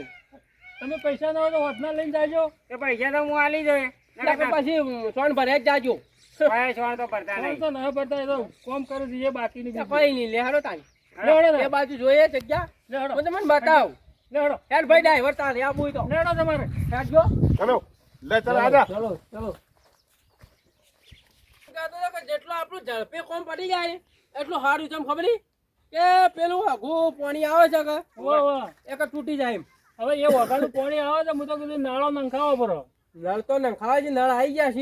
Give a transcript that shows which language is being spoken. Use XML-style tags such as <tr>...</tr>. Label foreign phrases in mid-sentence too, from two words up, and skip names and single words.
<gu>તમે પૈસા ના હોય તો હોતના લઈને જાજો એ પૈસા તો હું આલી જોઈએ નકર પછી સોન ભરે જ જાજો. કોમ તો ના પડતા એ તો કોમ કરે છે એ બાકીની તો બીજી. કઈ નહીં લેહાડો તાની લેવડો એ ને બાજુ જોઈએ જગ્યા લેવડો હું તમને બતાવું. લેવડો યાર ભાઈ ડ્રાઈવર તારે આવું તો લેવડો તમારે હેડજો.</gu> <hi>चलो ले चल आजा</hi> <gu>ચલો ચલો કહેતો હતો કે જેટલું આપણું ઝડપે કોમ પડી જાય એટલું સારું છે, એમ ખબર નહીં કે પેલું આઘું પાણી આવે છે કે વાહ વાહ એક જ તૂટી જાય એમ. હવે એ વગાડું પાણી આવે તો હું તો કીધું નાળો નંખાવો પડો નળ તો નખાવા છે, નળ આવી ગયા છે</gu>